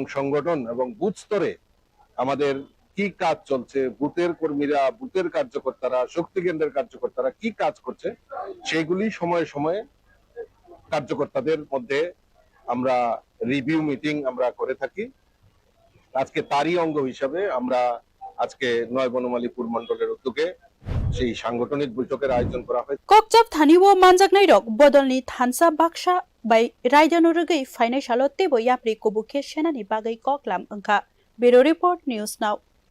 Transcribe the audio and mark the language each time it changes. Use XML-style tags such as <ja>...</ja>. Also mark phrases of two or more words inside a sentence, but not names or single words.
<bn>সংগঠন এবং বুথ স্তরে আমাদের কি কাজ চলছে বুথের কর্মীরা বুথের কার্যকর্তারা শক্তি কেন্দ্রের কার্যকর্তারা কি কাজ করছে সেগুলি সময়ে সময়ে কার্যকর্তাদের মধ্যে আমরা</bn> <en>review meeting</en> <bn>আমরা করে থাকি আজকে তারই অঙ্গ হিসাবে আমরা আজকে 9 বনমালীপুর মণ্ডলের উদ্যোগে সেই সাংগঠনিক বৈঠকের আয়োজন করা হয়</bn> <trp>kokchap thaniwo manjaknai rok bodolni thansa baksa bai raijano rugei phainai salo tebo yapri kobukhe senani bagai koklam ongkha</trp> <en>Bureau Report News Now</en>